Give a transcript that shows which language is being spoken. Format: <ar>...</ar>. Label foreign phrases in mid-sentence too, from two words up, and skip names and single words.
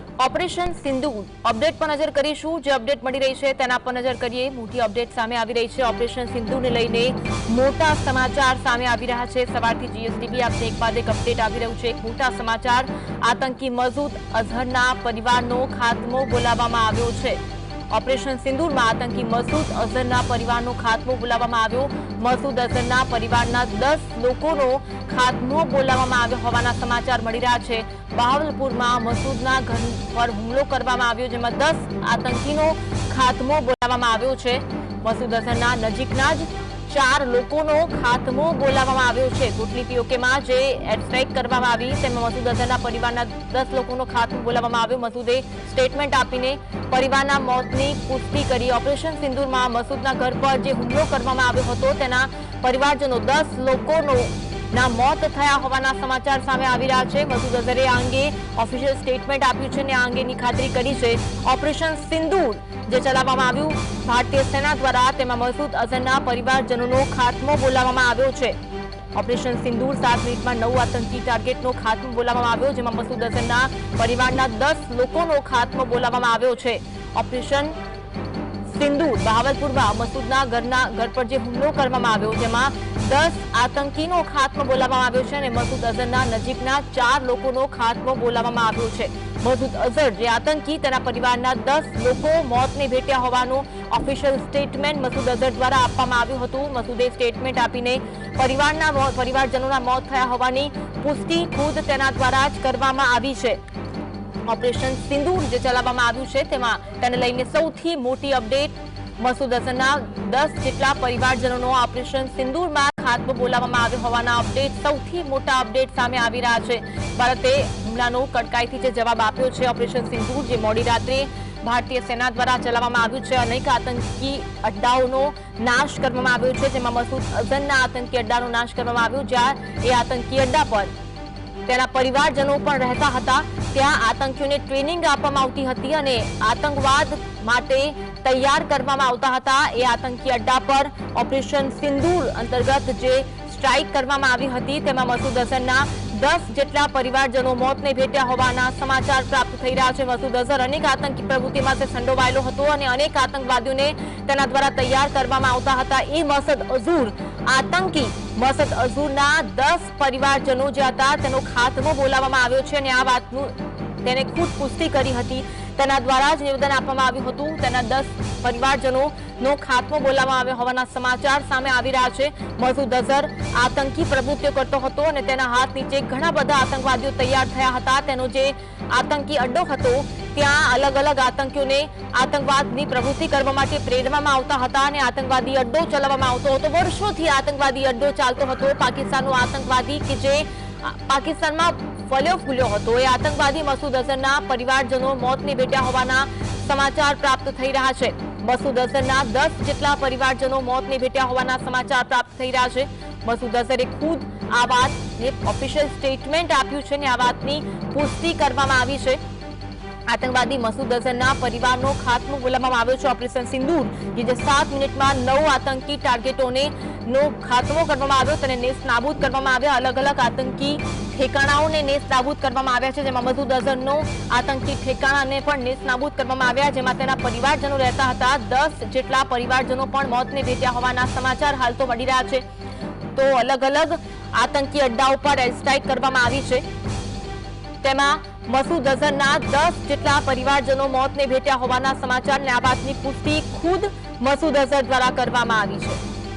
<gu>ઑપરેશન સિંદૂર અપડેટ પર નજર કરીશું। જે અપડેટ मળી રહી છે તેના પર નજર કરીએ। મોટી અપડેટ સામે આવી રહી છે। ઓપરેશન સિંદૂરને લઈને મોટા સમાચાર સામે આવી રહ્યા છે। સવારથી જીએસટીવી આપને એક બાદ એક અપડેટ આવી રહ્યું છે। એક મોટા સમાચાર, આતંકી મસૂદ અઝહરના પરિવારનો ખાત્મો બોલાવવામાં આવ્યો છે। ઑપરેશન સિંદૂર મેં આતંકી મસૂદ અઝહરના પરિવારનો ખાત્મો બોલાવવામાં આવ્યો। મસૂદ અઝહરના પરિવારના 10 લોકોનો ખાત્મો બોલાવવામાં આવ્યો હોવાના સમાચાર મળી રહ્યા છે। બહાવલપુરમાં મસૂદના ઘર પર હુમલો કરવામાં આવ્યો, જેમાં 10 આતંકીનો ખાત્મો બોલાવવામાં આવ્યો છે। મસૂદ અઝહરના નજીકના જ 4 લોકોનો ખાત્મો બોલાવવામાં આવ્યો છે। કોટલી પીઓકેમાં જે</gu> <en>air strike</en> <gu>કરવામાં આવી તેમાં મસૂદ અઝહરના પરિવારના 10 લોકોનો ખાત્મો બોલાવવામાં આવ્યો। મસૂદે સ્ટેટમેન્ટ આપીને પરિવારના મોતની પુષ્ટિ કરી। ઑપરેશન સિંદૂરમાં મસૂદના ઘર પર જે હુમલો કરવામાં આવ્યો હતો તેના પરિવારજનો 10 લોકોનો ના મોત થયા હોવાના સમાચાર સામે આવી રહ્યા છે। મસૂદ અઝહરે આ અંગે</gu> <en>official statement</en> <gu>આપ્યું છે ને આ અંગેની ખાતરી કરી છે। ઑપરેશન સિંદૂર જે ચલાવવામાં આવ્યું ભારતીય સેના દ્વારા તેમાં મસૂદ અઝહરના પરિવારજનોનો ખાત્મો બોલાવવામાં આવ્યો છે। ઑપરેશન સિંદૂર 7 મિનિટમાં 9 આતંકી ટાર્ગેટનો ખાત્મો બોલાવવામાં આવ્યો, જેમાં મસૂદ અઝહરના પરિવારના 10 લોકોનો ખાત્મો બોલાવવામાં આવ્યો છે। ઑપરેશન સિંદૂર બહાવલપુરમાં મસૂદના ઘર પર જે હુમલો કરવામાં આવ્યો જેમાં 10 આતંકીનો ખાત્મો બોલાવવામાં આવ્યો છે। મસૂદ અઝહરના નજીકના 4 લોકોનો ખાત્મો બોલાવવામાં આવ્યો છે। મસૂદ અઝહર જે આતંકી તેના પરિવારના 10 લોકો મોતને ભેટ્યા હોવાનું</gu> <en>official statement</en> <gu>મસૂદ અઝહર દ્વારા આપવામાં આવ્યું હતું। મસૂદે સ્ટેટમેન્ટ આપીને પરિવારજનોના મોત થયા હોવાની પુષ્ટિ ખુદ તેના દ્વારા જ કરવામાં આવી છે। ઑપરેશન સિંદૂર જે ચલાવવામાં આવ્યું છે તેમાં તેને લઈને સૌથી મોટી અપડેટ, મસૂદ અઝહરના 10 જેટલા પરિવારજનોનો ઑપરેશન સિંદૂરમાં ખાત્મો બોલાવવામાં આવ્યો હોવાના અપડેટ, સૌથી મોટા અપડેટ સામે આવી રહ્યા છે। ભારતે હુમલાનો કડકાઈથી જે જવાબ આપ્યો છે. ઑપરેશન સિંદૂર જે મોડી રાત્રે ભારતીય સેના દ્વારા ચલાવવામાં આવ્યું છે। અનેક આતંકી અડ્ડાઓનો નાશ કરવામાં આવ્યો છે, જેમાં મસૂદ અઝહરના આતંકી અડ્ડાનો નાશ કરવામાં આવ્યો, જ્યાં એ આતંકી અડ્ડા પર તેના પરિવારજનો પણ રહેતા હતા। ત્યાં આતંકીઓને ટ્રેનિંગ આપવામાં આવતી હતી અને આતંકવાદ માટે તૈયાર કરવામાં આવતા હતા। એ આતંકી અડ્ડા પર ઑપરેશન સિંદૂર અંતર્ગત જે સ્ટ્રાઇક કરવામાં આવી હતી તેમાં મસૂદ અઝહરના 10 જેટલા પરિવારજનો મોતને ભેટ્યા હોવાના સમાચાર પ્રાપ્ત થઈ રહ્યા છે। મસૂદ અઝહર અનેક આતંકી પ્રવૃત્તિમાં સંડોવાયેલો હતો અને અનેક આતંકવાદીઓને તેના દ્વારા તૈયાર કરવામાં આવતા હતા। એ મસૂદ અઝહર આતંકી મસૂદ અઝહરના 10 પરિવારજનો જે હતા તેનો ખાત્મો બોલાવવામાં આવ્યો છે અને આ વાતનું તેને ખુદ પુષ્ટિ કરી હતી। તેના દ્વારા જ નિવેદન આપવામાં આવ્યું હતું। તેના 10 પરિવારજનોનો ખાત્મો બોલાવવામાં આવ્યો હોવાના સમાચાર સામે આવી રહ્યા છે। મસૂદ અઝહર આતંકી પ્રવૃત્તિઓ કરતો હતો અને તેના હાથ નીચે ઘણા બધા આતંકવાદીઓ તૈયાર થયા હતા। તેનો જે આતંકી અડ્ડો હતો ત્યાં અલગ અલગ આતંકીઓને આતંકવાદની પ્રવૃત્તિ કરવા માટે પ્રેરવામાં આવતા હતા અને આતંકવાદી અડ્ડો ચલાવવામાં આવતો હતો। વર્ષોથી આતંકવાદી અડ્ડો ચાલતો હતો। પાકિસ્તાનનો આતંકવાદી કે જે પાકિસ્તાનમાં ફલ્યો ફૂલ્યો હતો, એ આતંકવાદી મસૂદ અઝહરના પરિવારજનો મોતને ભેટ્યા હોવાના સમાચાર પ્રાપ્ત થઈ રહ્યા છે। મસૂદ અઝહરના 10 જેટલા પરિવારજનો મોતને ભેટ્યા હોવાના સમાચાર પ્રાપ્ત થઈ રહ્યા છે। મસૂદ અઝહરે ખુદ આ વાતને</gu> <en>official statement</en> <gu>આપ્યું છે ને આ વાતની પુષ્ટિ કરવામાં આવી છે। આતંકવાદી મસૂદ અઝહરના પરિવારનો ખાત્મો બોલાવવામાં આવ્યો છે। ઑપરેશન સિંદૂર કે જે 7 મિનિટમાં 9 આતંકી ટાર્ગેટોને નો ખાત્મો કરવામાં આવ્યો, તેને નેસ્તનાબૂદ કરવામાં આવ્યા। અલગ અલગ આતંકી ઠેકાણાઓને નેસ્તનાબૂદ કરવામાં આવ્યા છે, જેમાં મસૂદ અઝહરનો આતંકી ઠેકાણાને પણ નેસ્તનાબૂદ કરવામાં આવ્યા, જેમાં તેના પરિવારજનો રહેતા હતા। 10 જેટલા પરિવારજનો પણ મોતને ભેટ્યા હોવાના સમાચાર હાલ તો मળી રહ્યા છે। તો અલગ અલગ આતંકી અડ્ડાઓ પર</gu> <en>air strike</en> <gu>કરવામાં આવી છે। તેમાં મસૂદ અઝહરના 10 જેટલા પરિવારજનો મોતને ભેટ્યા હોવાના સમાચાર ને આ વાતની પુષ્ટિ ખુદ મસૂદ અઝહર દ્વારા કરવામાં આવી છે।</gu>